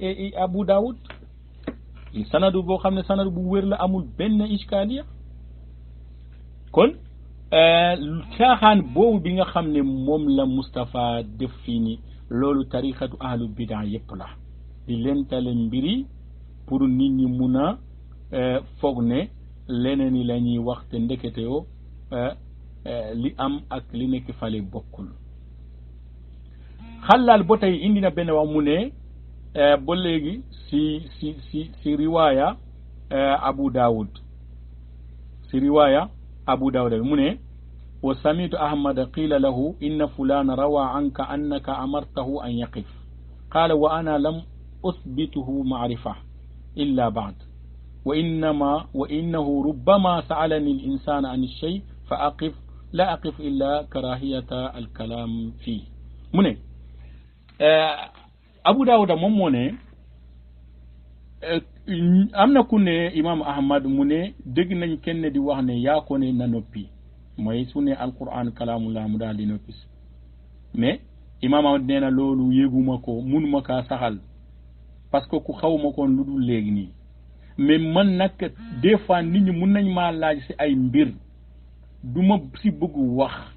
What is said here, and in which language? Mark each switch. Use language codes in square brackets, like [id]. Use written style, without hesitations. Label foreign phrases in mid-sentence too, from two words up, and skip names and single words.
[wo] abu daawud sanadu boo xam ne sanadu bu wér la amul benn iskaliya kon caaxaan boobu bi nga xam ne moom la Moustapha def fii ni loolu [ar] طريقة أهل البدعة [wo] yépp la di leen tale mbiri pour nit ñi mun a foog ne leneen yi la ñuy wax te ndekete yoo li am ak li nekk fale bokkul xalaal ba tey indi na benn wax mu ne ba léegi si riwaaya abu daawud mu ne [ar] وسمعت أحمد قيل له إن فلانا روى عنك أنك أمرته أن يقف قال وأنا لم أثبته معرفة إلا بعد وإنه ربما سألني الإنسان عن الشيء فأقف لا أقف إلا كراهية الكلام في [wo] mu ne abu daawuda moom moo ne am na ku ne imam ahmad mu ne dégg nañ kenn di wax ne yaa ko ne na noppi mooy su ne [ar] القرآن كلام الله [wo] mu daal di noppi mais imam ahmad nee na loolu yéguma ko munuma kaa saxal [fr] parce que [wo] ku xawma koon lu dul léegi nii mais man nag [fr] des fois [wo] nit ñi mun nañ maa laaj si ay mbir du ma si bëgg wax